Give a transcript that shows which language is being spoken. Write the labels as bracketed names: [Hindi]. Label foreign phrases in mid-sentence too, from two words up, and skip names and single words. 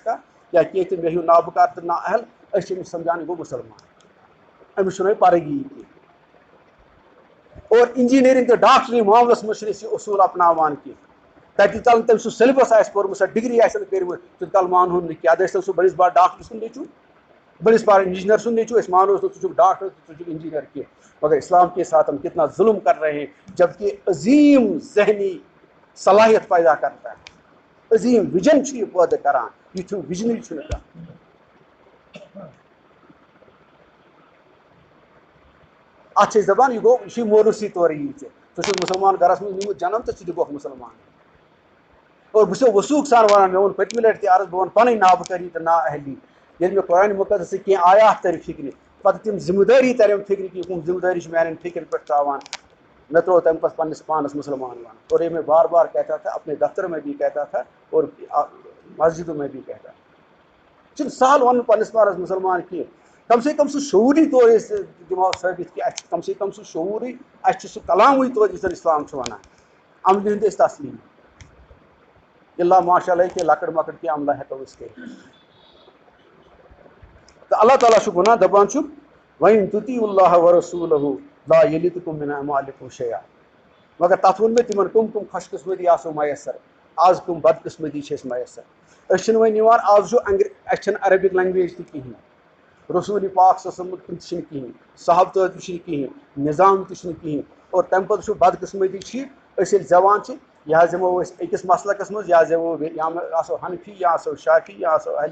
[Kashmiri] کانٛہہ یا کینٛہہ تہِ مےٚ ہیوٗ نابکار تہٕ نا اہل أسۍ چھِ أمِس سمجھان یہِ گوٚو مُسلمان أمِس چھُنہٕ وۄنۍ پرگی کینٛہہ اور انجیٖنیرِنٛگ تہٕ ڈاکٹری معاملس منٛز چھِنہٕ أسۍ یہِ اصوٗل اپناوان کینٛہہ تَتہِ تل تٔمۍ سُہ سیلبس آسہِ پوٚرمُت سۄ ڈگری آسن کٔرمٕژ تیُت کال مانہون نہٕ کینٛہہ اَدٕ ٲسۍ تَن سُہ بٔڑِس بار ڈاکٹر سُنٛد نیٚچوٗ بٔڑِس بار انجیٖنر سُنٛد نیٚچوٗ أسۍ مانوس نہٕ ژٕ چھُکھ ڈاکٹر ژٕ چھُکھ انجیٖنر کینٛہہ [Urdu] مگر اسلام کے ساتھ ہم کتنا ظلم کر رہے ہیں جبکہ عظیم ذہنی صلاحیت پیدا کرتا ہے [Kashmiri] عظیم وجن چھُ یہِ پٲدٕ کران یہِ چھُ وجنٕے چھُنہٕ کانٛہہ اَتھ چھِ أسۍ دَپان یہِ گوٚو یہِ چھُے موروثی طورٕ یی ژےٚ ژٕ چھُکھ مُسلمان گرس منٛز نیوٗمُت جنم تہٕ ژٕ تہِ گوٚکھ مُسلمان اور بہٕ چھُسو وثوٗق سان وَنان مےٚ ووٚن پٔتمہِ لٹہِ تہِ عرض بہٕ وَنہٕ پنٕنۍ نابکٲری تہٕ نا اہلی ییٚلہِ مےٚ قرآنِ مُقدسٕکۍ کینٛہہ آیات تَرِ فِکرِ پتہٕ تِم ذمہٕ دٲری ترن فِکرِ کہِ کٕم ذمہٕ دٲری چھِ میانٮ۪ن فِکرِ پٮ۪ٹھ ترٛاوان میں ترٛوو تَمہِ پتہٕ پننِس پانس مسلمان ون [Urdu] اور یہ میں بار بار کہتا تھا اپنے دفتر میں بھی کہتا تھا اور مسجدوں میں بھی کہتا تھا [Kashmiri] چھُنہٕ سہل وَنُن پننِس پانس مُسلمان کینٛہہ [Urdu] کم سے کم [Kashmiri] سُہ شعوٗری طور أسۍ دِمو ثٲبِت کہِ اَسہِ چھُ [Urdu] کم سے کم [Kashmiri] سُہ شعوٗرٕے اَسہِ چھُ سُہ کلامٕے توتہِ یُس زن اِسلام چھُ وَنان عملہِ ہُنٛد أسۍ تسلیٖم اللہ [Arabic] ماشاء اللہ [Kashmiri] کینٛہہ لۄکٕٹ مۄکٕٹ کینٛہہ عملہ ہٮ۪کو أسۍ کٔرِتھ تہٕ اللہ تعالیٰ چھُ وَنان دَپان چھُ [Arabic] وَإِن تُطِیعُوا اللّٰهَ وَرَسُولَهُ لَا یَلِتْکُم مِنْ أَعْمَالِکُم شَیْئًا [Kashmiri] مگر تَتھ ووٚن مےٚ تِمن کٕم کٕم خوش قسمتی آسو میسر آز کٕم بدقسمتی چھِ اَسہِ میسر أسۍ چھِنہٕ وۄنۍ نِوان آز چھُ اَسہِ چھَنہٕ [English] Arabic language [Kashmiri] تہِ کِہیٖنۍ رسوٗلِ پاک [Arabic] صلی اللہ علیہ وسلم [Kashmiri] تِم تہِ چھِنہٕ کِہیٖنۍ صحابتہٕ تہِ چھِنہٕ کِہیٖنۍ نظام تہِ چھُنہٕ کِہیٖنۍ اور تَمہِ پَتہٕ چھُ بدقسمتی چھِ أسۍ ییٚلہِ زٮ۪وان چھِ یہِ حظ یِمو أسۍ أکِس مسلکس منٛز یا زٮ۪وو یا آسو حنفی یا آسو شافی یا آسو اہل